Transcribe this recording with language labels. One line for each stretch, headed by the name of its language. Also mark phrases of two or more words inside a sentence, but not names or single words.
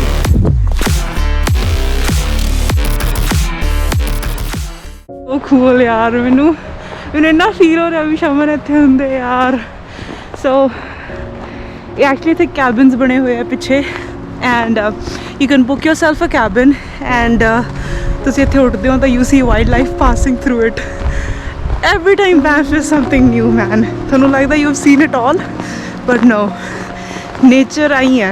Punjabi: ਉਹ cool ਯਾਰ, ਮੈਨੂੰ ਇੰਨਾ ਫੀਲ ਹੋ ਰਿਹਾ ਵੀ ਸ਼ਮਨ ਇੱਥੇ ਹੁੰਦੇ ਯਾਰ। ਸੋ ਇਹ ਐਕਚੁਅਲੀ ਇੱਥੇ ਕੈਬਿਨਸ ਬਣੇ ਹੋਏ ਆ ਪਿੱਛੇ
English: and you can book yourself a cabin and
Punjabi: ਤੁਸੀਂ ਇੱਥੇ ਉੱਠਦੇ ਹੋ ਤਾਂ
English: you see wild life passing through it. Every time Banff is something new, man.
Punjabi: ਤੁਹਾਨੂੰ ਲੱਗਦਾ
English: you've seen it all, but no.
Punjabi: Nature ਆਈ ਹੈ।